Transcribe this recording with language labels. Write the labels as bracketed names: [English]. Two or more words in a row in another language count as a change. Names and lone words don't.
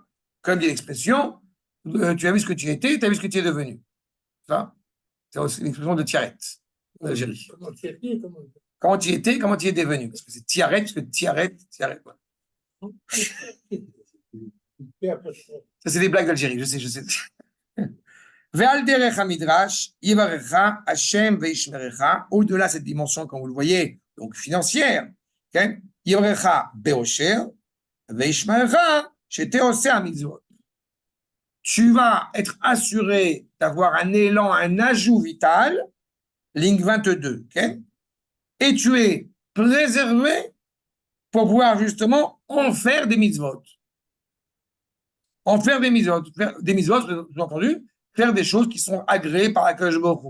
[French] Comme dit l'expression, tu as vu ce que tu étais, tu as vu ce que tu es devenu. C'est l'expression de Tiaret, d'Algérie. Comment tu étais, comment tu es devenu. Parce que c'est Tiaret, parce que Tiaret. Ça, c'est des blagues d'Algérie, je sais. [Hebrew] ועל דרך המדרש, יברכך השם וישמרך. [French] Au-delà de cette dimension, comme vous le voyez, donc financière, okay? [Hebrew] יברכך בעושר וישמרך שתעשה המצוות. [French] Tu vas être assuré d'avoir un élan, un ajout vital, ligne 22, okay? Et tu es préservé pour pouvoir justement en faire des mitzvot. En faire des mitzvot, vous avez entendu, faire des choses qui sont agréées par [Hebrew] הקדוש ברוך הוא.